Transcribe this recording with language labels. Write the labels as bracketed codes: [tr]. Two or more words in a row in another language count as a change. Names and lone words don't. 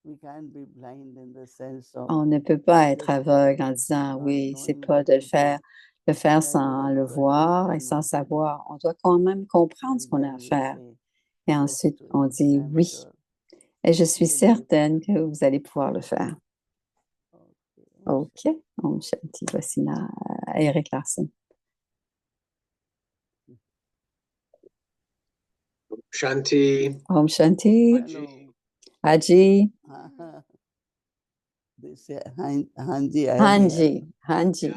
[fr] On ne peut pas être aveugle en disant oui, c'est pas de le faire sans le voir et sans savoir. On doit quand même comprendre ce qu'on a à faire. Et ensuite, on dit oui. Et je suis certaine que vous allez pouvoir le faire. [sa] OK. Om Shanti. [fr] Voici Eric Larson. [sa] Shanti. Om Shanti. [hi] Haji. Hanji. Hanji.